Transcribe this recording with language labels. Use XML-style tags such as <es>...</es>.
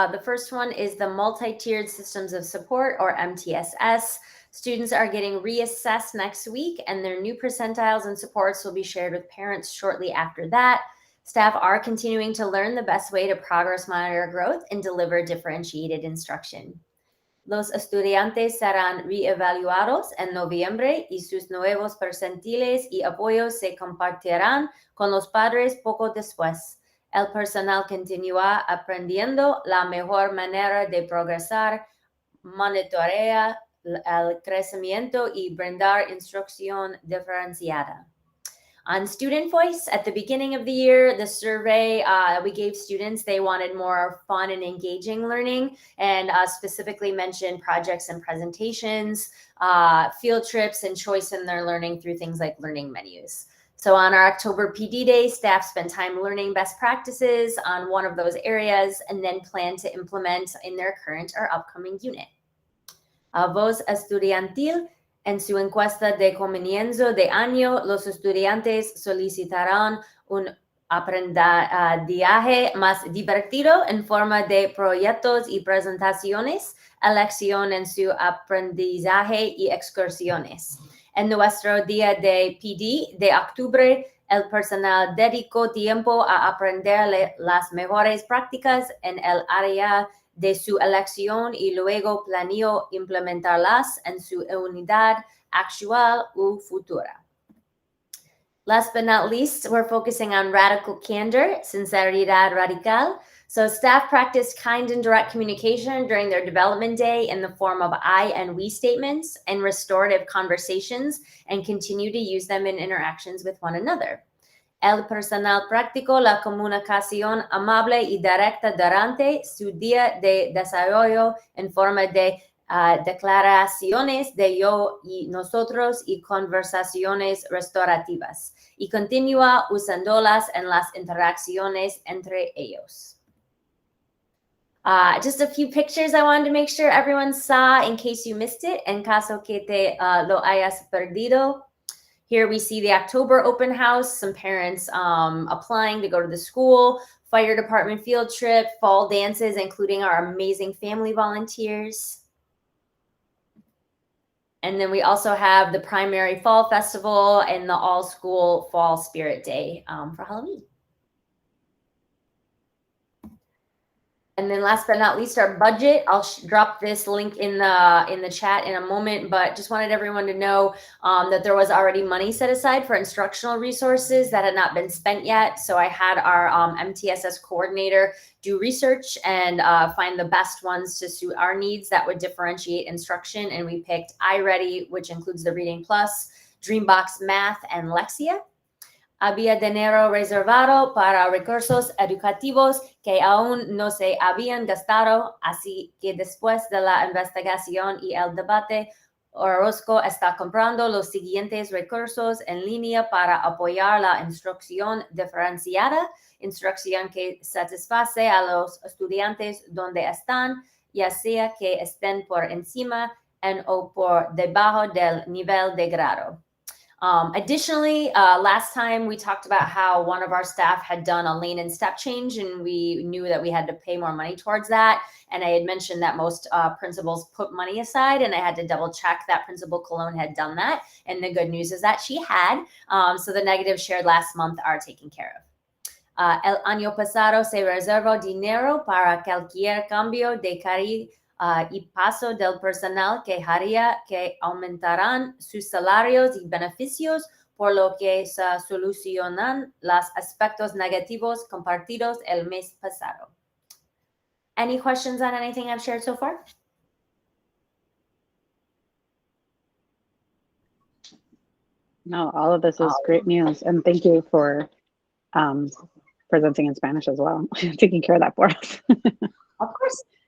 <en>The first one is the multi-tiered systems of support, or MTSS. Students are getting reassessed next week, and their new percentiles and supports will be shared with parents shortly after that. Staff are continuing to learn the best way to progress monitor growth and deliver differentiated instruction.</en> <es>Los estudiantes serán reevaluados en noviembre y sus nuevos percentiles y apoyos se compartirán con los padres poco después. El personal continúa aprendiendo la mejor manera de progresar, monitorea el crecimiento y brindar instrucción diferenciada.</es> <en>On student voice, at the beginning of the year, the survey we gave students, they wanted more fun and engaging learning, and specifically mentioned projects and presentations, field trips, and choice in their learning through things like learning menus. So on our October PD Day, staff spent time learning best practices on one of those areas and then plan to implement in their current or upcoming unit.</en> <es>Voz estudiantil. En su encuesta de comienzo de año, los estudiantes solicitarán un aprendizaje más divertido en forma de proyectos y presentaciones, elección en su aprendizaje y excursiones. En nuestro día de PD de octubre, el personal dedicó tiempo a aprender las mejores prácticas en el área de su elección y luego planeó implementarlas en su unidad actual u futura.</es> <en>Last but not least, we're focusing on radical candor,</en> <es>sinceridad radical.</es> <en>So staff practiced kind and direct communication during their development day in the form of I and we statements and restorative conversations, and continue to use them in interactions with one another.</en> <es>El personal practicó la comunicación amable y directa durante su día de desarrollo en forma de declaraciones de yo y nosotros y conversaciones restaurativas, y continúa usándolas en las interacciones entre ellos.</es> <en>Just a few pictures I wanted to make sure everyone saw in case you missed it,</en> <es>en caso que te lo hayas perdido.</es> <en>Here we see the October open house, some parents applying to go to the school, fire department field trip, fall dances, including our amazing family volunteers. And then we also have the primary fall festival and the all school fall spirit day for Halloween. And then last but not least, our budget. I'll drop this link in the chat in a moment, but just wanted everyone to know that there was already money set aside for instructional resources that had not been spent yet. So I had our MTSS coordinator do research and find the best ones to suit our needs that would differentiate instruction. And we picked iReady, which includes the Reading Plus, Dreambox Math, and Lexia.</en> <es>Había dinero reservado para recursos educativos que aún no se habían gastado, así que después de la investigación y el debate, Orozco está comprando los siguientes recursos en línea para apoyar la instrucción diferenciada, instrucción que satisface a los estudiantes donde están, ya sea que estén por encima o por debajo del nivel de grado.</es> <en>Additionally, last time we talked about how one of our staff had done a lane and step change, and we knew that we had to pay more money towards that. And I had mentioned that most principals put money aside, and I had to double check that Principal Colon had done that. And the good news is that she had. So the negatives shared last month are taken care of.</en> <es>El año pasado se reservó dinero para cualquier cambio de carril y paso del personal que haría que aumentaran sus salarios y beneficios, por lo que se solucionan los aspectos negativos compartidos el mes pasado.</es> <en>Any questions on anything I've shared so far? No, all of this is great news. And thank you for presenting in Spanish as well, taking care of that for us. Of course.</en>